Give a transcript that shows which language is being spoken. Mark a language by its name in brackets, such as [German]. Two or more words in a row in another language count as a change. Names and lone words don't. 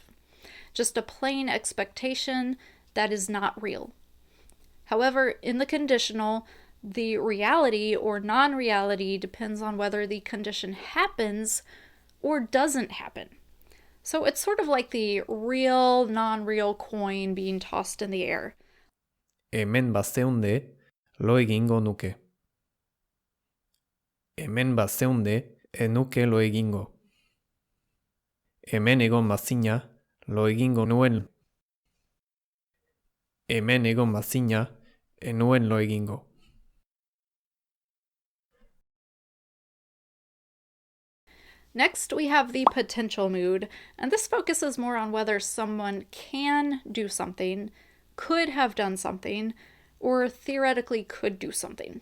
[English] Just a plain expectation that is not real. However, in the conditional, the reality or non-reality depends on whether the condition happens or doesn't happen. So it's sort of like the real, non-real coin being tossed in the air. [Basque] Hemen bazeunde, lo egingo nuke. Hemen bazeunde, enuke lo egingo. Hemen egon bazina, lo egingo nuen. Hemen egon bazina, enuen lo egingo. [English] Next, we have the potential mood, and this focuses more on whether someone can do something, could have done something, or theoretically could do something.